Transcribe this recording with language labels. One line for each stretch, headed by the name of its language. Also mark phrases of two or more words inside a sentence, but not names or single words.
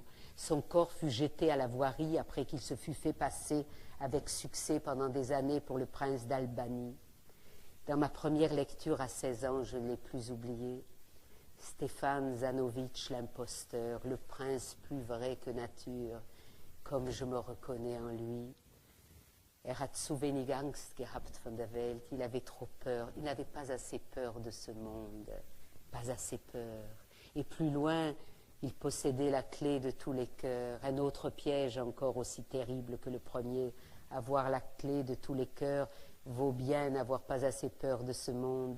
French: Son corps fut jeté à la voirie après qu'il se fut fait passer avec succès pendant des années pour le prince d'Albanie. Dans ma première lecture à 16 ans, je ne l'ai plus oublié. Stefan Zanovitch, l'imposteur, le prince plus vrai que nature, comme je me reconnais en lui.
German: Hat zu wenig Angst gehabt von der Welt.
French: Il avait trop peur, il n'avait pas assez peur de ce monde, pas assez peur. Et plus loin, il possédait la clé de tous les cœurs, un autre piège encore aussi terrible que le premier. Avoir la clé de tous les cœurs vaut bien n'avoir pas assez peur de ce monde.